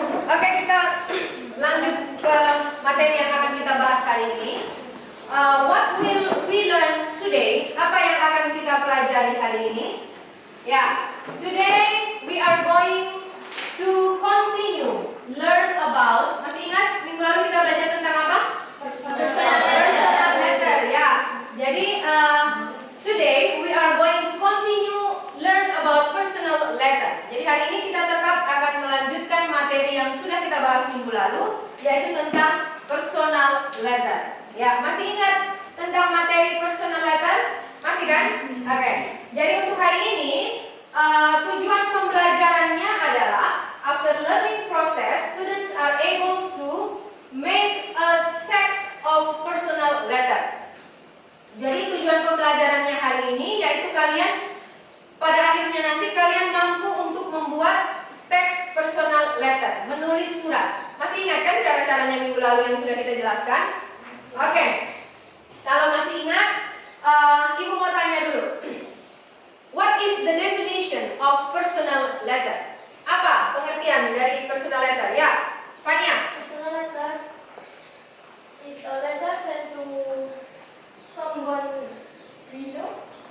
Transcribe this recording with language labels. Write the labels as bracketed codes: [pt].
[id] Oke, kita lanjut ke materi yang akan kita bahas hari ini. [en] What will we learn today? [id] Apa yang akan kita pelajari hari ini? [en] Ya, today we are going to continue learn about. [id] Masih ingat minggu lalu kita belajar tentang apa? [en] Personal letter. Ya. [id] Jadi [en] today we are going to continue learn about personal letter. [id] Jadi hari ini kita tetap akan melanjutkan materi yang sudah kita bahas minggu lalu, yaitu tentang personal letter. Ya, masih ingat tentang materi personal letter? Masih kan? Oke. Jadi untuk hari ini tujuan pembelajarannya adalah [en] after learning process, students are able to make a text of personal letter. [id] Jadi tujuan pembelajarannya hari ini yaitu kalian pada akhirnya nanti kalian mampu untuk membuat teks personal letter, menulis surat. Masih ingat kan cara-caranya minggu lalu yang sudah kita jelaskan? Oke. Kalau masih ingat, Ibu mau tanya dulu. [en] What is the definition of personal letter? [id] Apa pengertian dari personal letter? Ya, Fania. [en] Personal letter is a letter sent to someone we know.